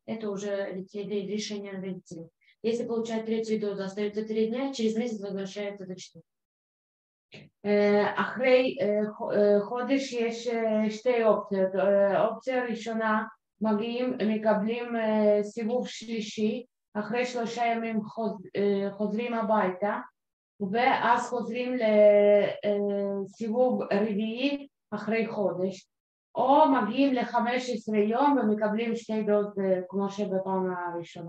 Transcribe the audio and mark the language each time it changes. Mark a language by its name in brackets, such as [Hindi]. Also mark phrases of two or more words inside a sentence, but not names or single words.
[Russian] Это уже решение родителей. Если получают 3 дозу, остаются 3 дня, через месяц возвращаются за 4. [Hebrew] אחרי חודש יש 2 אופציות. אופציה ראשונה, מגיעים, מקבלים סיבוב שלישי, אחרי 3 ימים חוזרים הביתה, ואז חוזרים לסיבוב רביעי אחרי חודש, או מגיעים ל-15 יום ומקבלים 2 דוז כמו שבפעם הראשונה.